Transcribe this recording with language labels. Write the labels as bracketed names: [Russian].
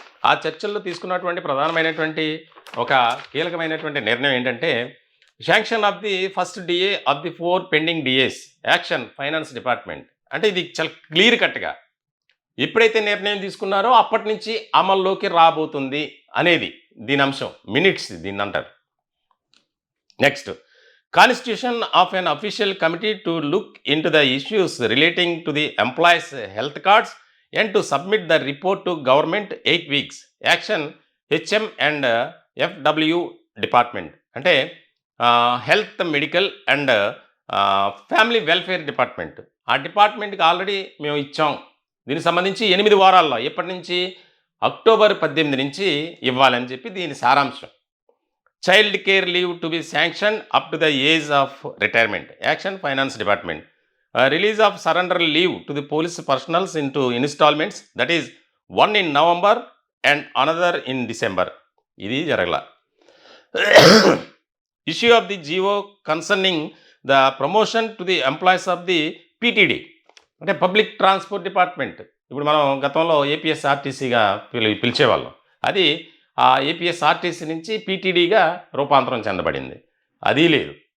[Telugu] ఆ చర్చల్లో తీసుకున్నటువంటి ప్రధానమైనటువంటి ఒక కీలకమైనటువంటి నిర్ణయం ఏంటంటే [English] Sanction of the first DA of the 4 pending DAs action finance department. [Telugu] అంటే ఇది చాలా క్లియర్ కట్గా ఎప్పుడైతే నిర్ణయం తీసుకున్నారో అప్పటి నుంచి అమల్లోకి రాబోతుంది అనేది దీని అంశం. మినిట్స్ దీన్ని అంటారు. [English] Next, Constitution of an official committee to look into the issues relating to the employees' health cards and to submit the report to government 8 weeks. Action HM and FW department. అంటే health, medical and family welfare department. [Telugu] ఆ డిపార్ట్మెంట్కి already మేము ఇచ్చాం. దీనికి సంబంధించి 8 వారాల్లో ఎప్పటి నుంచి అక్టోబర్ 18 నుంచి ఇవ్వాలని చెప్పి దీని సారాంశం. [English] Child care leave to be sanctioned up to the age of retirement. Action Finance Department. Release of surrender leave to the police personnel into installments, that is one in November and another in December. [Telugu] Idi jaragala. [English] Issue of the GO concerning the promotion to the employees of the PTD, అంటే public transport department. [Telugu] ఇప్పుడు మనం గతంలో ఏపీఎస్ఆర్టీసీగా పిలిచేవాళ్ళం. అది ఆ APSRTC నుంచి పీటీడీగా రూపాంతరం చెందబడింది. అది లేదు.